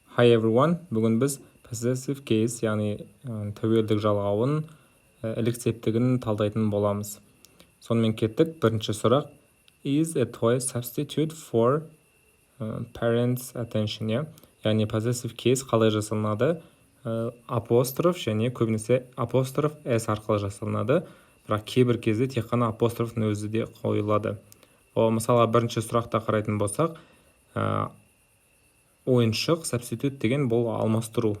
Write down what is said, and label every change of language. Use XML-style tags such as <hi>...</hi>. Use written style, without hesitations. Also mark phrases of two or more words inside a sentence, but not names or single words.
<en>Hi everyone,</en> <kk>бүгін біз</kk> <en>possessive case,</en> <kk>яғни тәуелдік жалғауын ілік септігін талдайтын боламыз. Сонымен кеттік. Бірінші сұрақ.</kk> <en>Is a toy substitute for parents' attention?</en> <kk>Яғни</kk> <en>possessive case</en> <kk>қалай жасалынады? Апостроф және көбінесе апостроф s арқылы жасалынады. Бірақ кейбір кезде тек қана апострофтың өзі де қойылады. Мысалы, бірінші сұрақта қарайтын болсақ, ойыншық substitute деген бұл алмастыру.</kk>